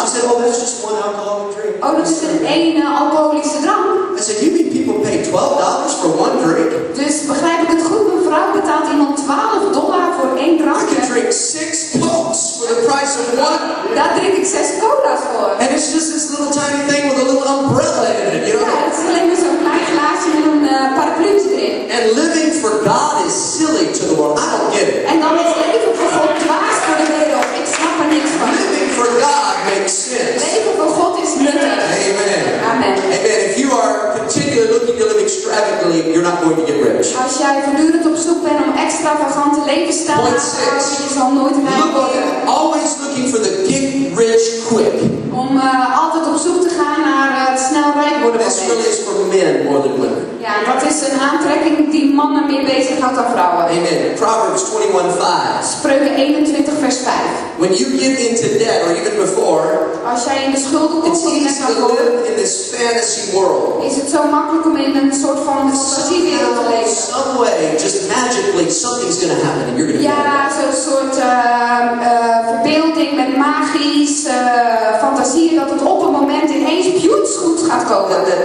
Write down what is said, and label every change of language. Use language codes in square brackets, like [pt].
[en] She said, oh, that's just one alcoholic drink. [nl] Oh, dat is één alcoholische drank. [en] I said, you mean people pay $12 for one drink? [nl] Dus begrijp ik het goed, mevrouw, betaalt iemand $12 voor één drankje? [en] I can drink 6 Cokes for the price of one. [nl] Daar drink ik 6 cola's voor. [en] And it's just this little tiny thing with a little umbrella in it, you know? [nl] Ja, het is alleen maar zo'n klein glaasje met een parapluutje erin. [en] And living for God is silly to the world. I don't get it. [nl] En dan is leven voor God dwaas voor de wereld. Ik snap er niks van. [en] Living for God makes sense. [nl] Leven voor God is nuttig. [en] Amen. Amen. Amen. If you are continually looking to live extravagantly, you're not going to get rich. [nl] Als jij voortdurend op zoek bent om extravagante levensstijl aan te houden, je zal nooit rijk worden. [en] Always looking for the get rich quick. [nl] Om altijd op zoek te gaan naar het snel rijk worden. [en] This really is for men more than women. [nl] Ja, dat is een aantrekking die mannen meer bezighoudt dan vrouwen. [en] Amen. Proverbs 21:5. [nl] Spreuken 21 vers 5. [en] When you get into debt or even before, [nl] als jij in de schulden komt, [en] it's easy to live in this fantasy world. [nl] Is het zo makkelijk om in een soort van fantasiewereld te leven? [en] Some way, just magically, something's going to happen and you're going to. [nl] Ja, zo'n soort verbeelding met magisch fantasieën dat het op een moment ineens pjoets goed gaat komen.